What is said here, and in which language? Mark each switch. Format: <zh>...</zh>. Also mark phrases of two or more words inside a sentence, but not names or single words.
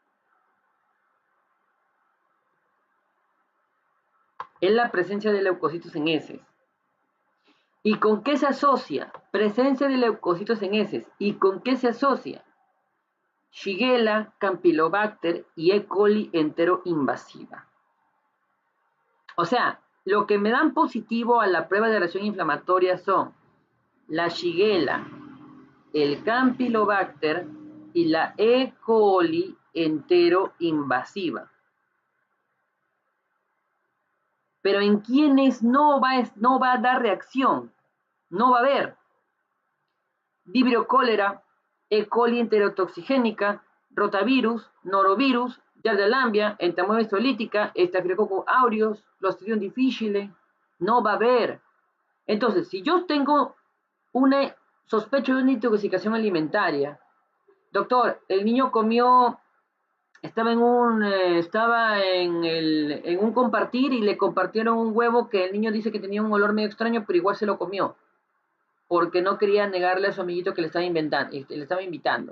<es>Es la presencia de leucocitos en heces. ¿Y con qué se asocia? Presencia de leucocitos en heces. ¿Y con qué se asocia? Shigella, Campylobacter y E. coli enteroinvasiva. O sea, lo que me dan positivo a la prueba de reacción inflamatoria son la Shigella, el Campylobacter y la E. coli enteroinvasiva. Pero en quienes no va a dar reacción, no va a haber Vibrio cólera, E. coli enterotoxigénica, rotavirus, norovirus, Giardia lambia, entamoeba histolítica, Staphylococcus aureus, Clostridium difficile, no va a haber. Entonces, si yo tengo una sospecho de una intoxicación alimentaria, doctor, el niño comió, estaba en un compartir y le compartieron un huevo que el niño dice que tenía un olor medio extraño, pero igual se lo comió, porque no quería negarle a su amiguito que le estaba invitando.</es>